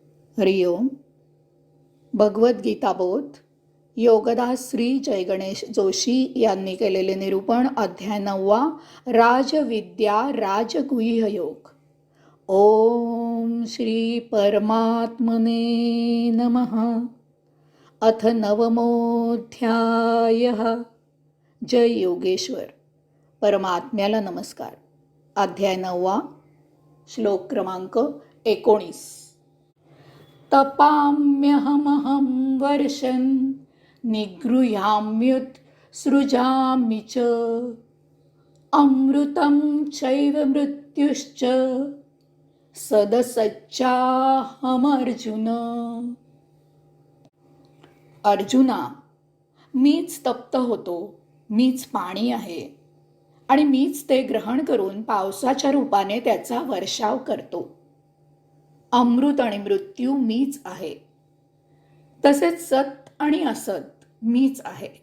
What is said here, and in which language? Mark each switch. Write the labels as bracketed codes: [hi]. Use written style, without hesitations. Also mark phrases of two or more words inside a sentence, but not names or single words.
[sa] हरि ओम. [mr] भगवद्गीता बोध योगदास श्री जय गणेश जोशी यांनी केलेले निरूपण. अध्याय 9. राजविद्या राजगुह्य योग. [sa] ओम श्री परमात्मने नमः. अथ नवमोऽध्यायः. जय योगेश्वर. [mr] परमात्म्याला नमस्कार. अध्याय 9. श्लोक क्रमांक 19. [sa] तपाम्यहमहं वर्षन् निगृह्याम्युत सृजामि च अमृतं चैव मृत्युश्च सदसच्चाहमर्जुन. [mr] अर्जुना, मीच तप्त होतो, मीच पाणी आहे आणि मीच ते ग्रहण करून पावसाच्या रूपाने त्याचा वर्षाव करतो. अमृत आणि मृत्यू मीच आहे, तसेच सत आणि असत मीच आहे.